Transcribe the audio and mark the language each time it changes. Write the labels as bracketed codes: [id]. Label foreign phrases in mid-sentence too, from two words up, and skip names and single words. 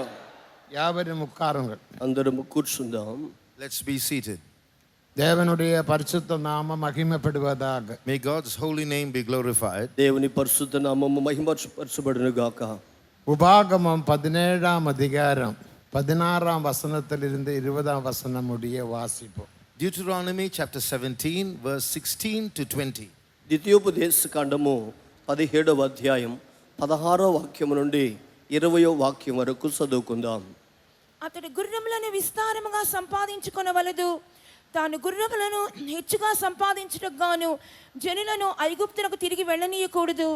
[ta] யாவரும் உட்காருங்கள். [te] అందరం కూర్చుందాం. [en] Let's be seated. [ta] தேவனுடைய பரிசுத்த நாமம் மகிமைப்படுவதாக. [en] May God's holy name be glorified. [te] దేవుని పరిశుద్ధ నామము మహిమపరచబడును గాక. [ta] உபாகமம் 17ஆம் அதிகாரம் 16ஆம் வசனத்திலிருந்து 20ஆம் வசனம் முடிய வாசிப்போம். [en] Deuteronomy chapter 17 verse 16 to 20. [te] ద్వితీయోపదేశ కాండము 17వ అధ్యాయం 16వ వాక్యం నుండి 20వ వాక్యం వరకు చదువుకుందాం. అతడు గుర్రములను విస్తారముగా సంపాదించుకొనవలదు. తాను గుర్రములను హెచ్చుగా సంపాదించుటకు గాను జనులను ఐగుప్తునకు తిరిగి వెళ్ళనీయకూడదు.